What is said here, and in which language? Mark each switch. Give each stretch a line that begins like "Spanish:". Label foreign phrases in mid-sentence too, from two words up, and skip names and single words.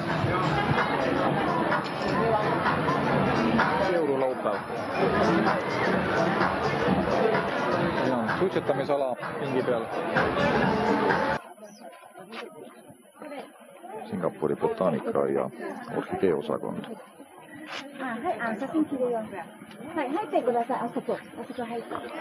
Estonian: Jõululaupäev. Siin on suitsetamisala pingi peal. Singapuri botaanikaraia orhideeosakond.
Japanese: はい、写真切るよ。はい、入ってください。あそこ入って。